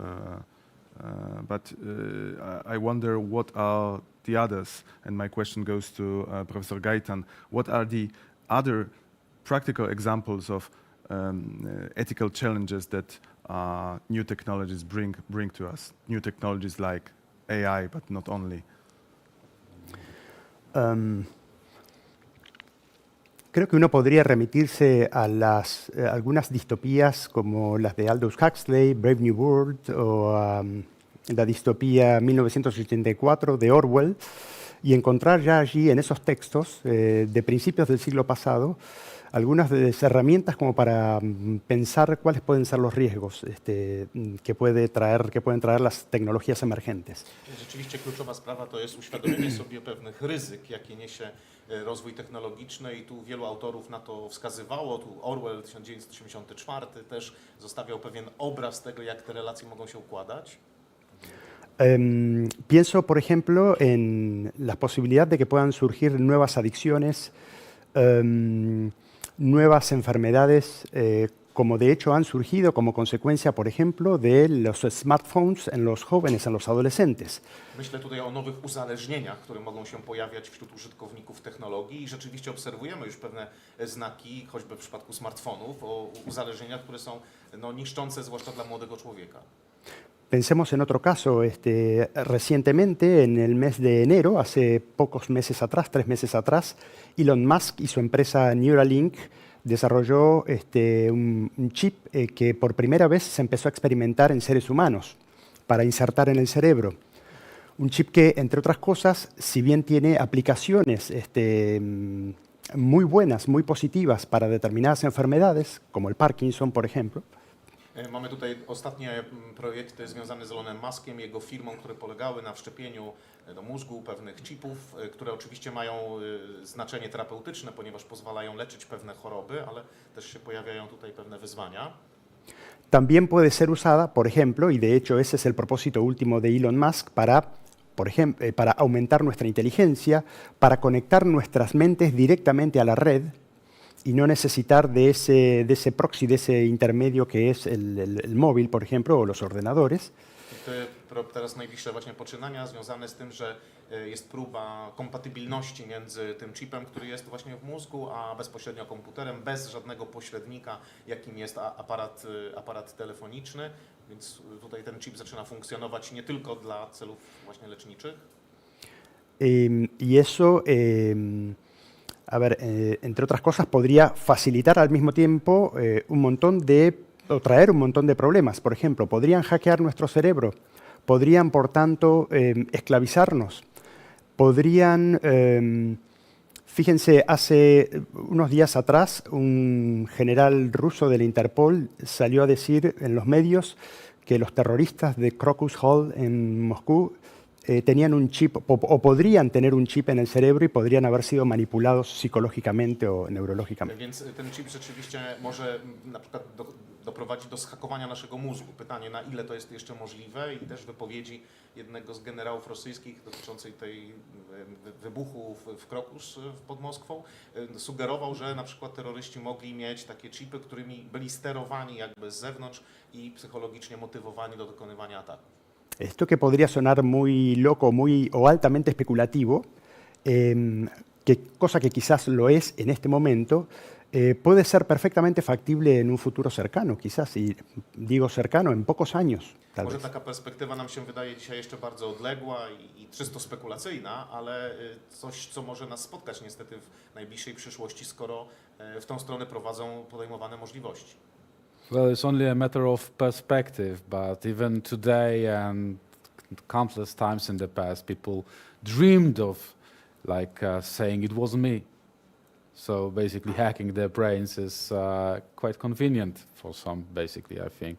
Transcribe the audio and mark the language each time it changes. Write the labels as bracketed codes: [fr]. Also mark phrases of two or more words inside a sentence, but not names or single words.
[en] But I wonder what are the others, and my question goes to Professor Gaitan. What are the other practical examples of ethical challenges that new technologies bring to us? New technologies like AI, but not only. [es] Creo que uno podría remitirse a algunas distopías como las de Aldous Huxley, Brave New World, o la distopía 1984 de Orwell, y encontrar ya allí en esos textos de principios del siglo pasado algunas de las herramientas como para pensar cuáles pueden ser los riesgos que pueden traer las tecnologías emergentes. [pl] Rzeczywiście kluczowa sprawa to jest uświadomienie sobie pewnych ryzyk, jakie niesie rozwój technologiczny i tu wielu autorów na to wskazywało. Tu Orwell 1984 też zostawiał pewien obraz tego, jak te relacje mogą się układać. [es] Pienso, por ejemplo, en la posibilidad de que puedan surgir nuevas adicciones, nuevas enfermedades, como de hecho han surgido como consecuencia, por ejemplo, de los smartphones en los jóvenes, en los adolescentes. [pl] Myślę tutaj o nowych uzależnieniach, które mogą się pojawiać wśród użytkowników technologii i rzeczywiście obserwujemy już pewne znaki, choćby w przypadku smartfonów, o uzależnieniach, które są niszczące, zwłaszcza dla młodego człowieka. [es] Pensemos en otro caso, recientemente, en el mes de enero, hace pocos meses atrás, 3 meses atrás, Elon Musk y su empresa Neuralink desarrolló un chip que por primera vez se empezó a experimentar en seres humanos para insertar en el cerebro. Un chip que, entre otras cosas, si bien tiene aplicaciones muy buenas, muy positivas para determinadas enfermedades, como el Parkinson, por ejemplo. [pl] Mamy tutaj ostatnie projekty związane z Elonem Muskiem, jego firmą, które polegały na wszczepieniu do mózgu pewnych chipów, które oczywiście mają znaczenie terapeutyczne, ponieważ pozwalają leczyć pewne choroby, ale też się pojawiają tutaj pewne wyzwania. [es] También puede ser usada, por ejemplo, y de hecho ese es el propósito último de Elon Musk, para aumentar nuestra inteligencia, para conectar nuestras mentes directamente a la red y no necesitar de ese proxy, de ese intermedio que es el móvil, por ejemplo, o los ordenadores. [pl] Teraz najbliższe właśnie poczynania związane z tym, że jest próba kompatybilności między tym chipem, który jest właśnie w mózgu, a bezpośrednio komputerem, bez żadnego pośrednika, jakim jest aparat telefoniczny. Więc tutaj ten chip zaczyna funkcjonować nie tylko dla celów właśnie leczniczych. [es] Y eso a ver, entre otras cosas, podría facilitar al mismo tiempo o traer un montón de problemas. Por ejemplo, podrían hackear nuestro cerebro, podrían, por tanto, esclavizarnos, podrían... Fíjense, hace unos días atrás, un general ruso del Interpol salió a decir en los medios que los terroristas de Crocus Hall en Moscú tenían un chip, o podrían tener un chip en el cerebro y podrían haber sido manipulados psicológicamente o neurológicamente. [pl] Więc ten chip rzeczywiście może na przykład doprowadzić do zhakowania naszego mózgu. Pytanie, na ile to jest jeszcze możliwe, i też wypowiedzi jednego z generałów rosyjskich dotyczącej tej wybuchu w Krokus pod Moskwą sugerował, że na przykład terroryści mogli mieć takie chipy, którymi byli sterowani jakby z zewnątrz i psychologicznie motywowani do dokonywania ataku. [es] Esto que podría sonar muy loco o altamente especulativo, cosa que quizás lo es en este momento, puede ser perfectamente factible en un futuro cercano, quizás, y digo cercano, en pocos años, tal [pl] Może [es] vez. [pl] taka perspektywa nam się wydaje dzisiaj jeszcze bardzo odległa i czysto spekulacyjna, ale coś, co może nas spotkać niestety w najbliższej przyszłości, skoro w tą stronę prowadzą podejmowane możliwości. [en] Well, it's only a matter of perspective, but even today and countless times in the past, people dreamed of saying it wasn't me. So basically hacking their brains is quite convenient for some, basically, I think.